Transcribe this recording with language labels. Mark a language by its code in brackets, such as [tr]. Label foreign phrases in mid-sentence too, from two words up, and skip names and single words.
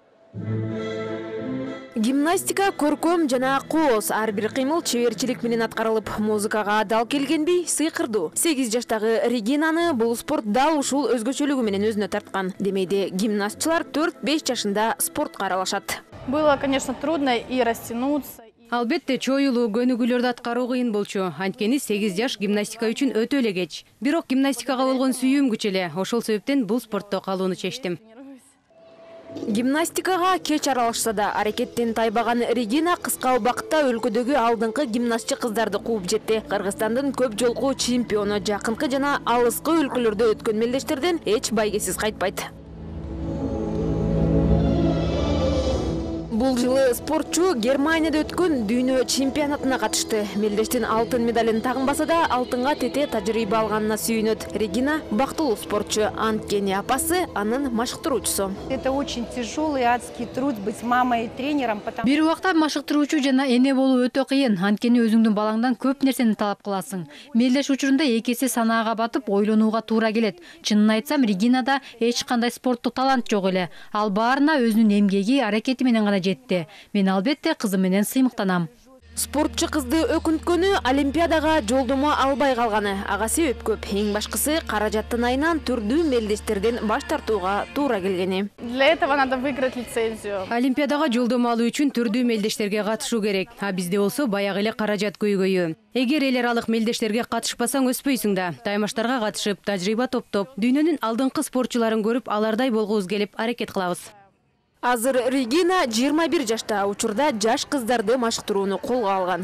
[ky] Гимнастика көркөм жана кооз ар бир кыймыл чеберчилик менен аткарылып, музыкага адал келгенби сыйкырдуу. 8 жаштагы Регинаны бул спорт дал ушул өзгөчөлүгү менен өзүнө тарткан. Демейде гимнастчылар 4-5 жашында спортко аралашат. [ru] Было, конечно, трудно и растянуться. [ky] Албетте чоюлуу көнүгүүлөрдү аткаруу кыйын болчу. Анткени 8 жаш гимнастика үчүн өтө эле кеч. Бирок гимнастикага болгон сүйүүм күч эле. Ошол себептен бул спортто калууну чечтим. Гимнастикага кеч аралашса да аракеттен тайбаган Регина кыска убакытта өлкөдөгү алдыңкы гимнастчы кыздарды кууп жетти. Кыргызстандын көп жолку чемпиону, жакынкы жана алыскы өлкөлөрдө өткөн мелдештерден эч байгесиз кайтпайт. Бул жылы спортчу Германияда өткөн дүйнө чемпионатына катышты. Мелдештин алтын медалын тагынбаса да, алтынга тете тажрыйба алганына сүйүнөт. Регина бактылуу спортчу, анткени апасы анын машыктыруучусу. [ru] Это очень тяжелый адский труд быть мамой и тренером. [ky] Бир убакта машыктыруучу жана эне болуу өтө кыйын. Анткени өзүңдүн балаңдан көп нерсени талап кыласың. Мелдеш учурунда эки эсе санаага батып, ойлонууга туура келет. Чынын айтсам, Регинада эч кандай спорттук талант жок эле. Ал баарына өзүнүн эмгеги, аракети менен гана жетти. Мен албетте кызым менен сыймыктанам. Спортчу кызды өкүнткөнү Олимпиадага жолдомо албай калганы. Ага себеп көп. Эң башкысы каражаттын айынан түрдүү мелдештерден баш тартууга туура келгени. [ru] Для этого надо выиграть лицензию. [ky] Олимпиадага жолдомо алуу үчүн түрдүү мелдештерге катышуу керек. А бизде болсо баягы эле каражат көйгөйү. Эгер эл аралык мелдештерге катышпасаң өспөйсүң да. Таймаштарга катышып, тажрыйба топтоп, дүйнөнүн алдыңкы спортчуларын көрүп, алардай болгубуз келип аракет кылабыз. Азыр Регина 21 жашта, учурда жаш кыздарды машыктырууну колго алган.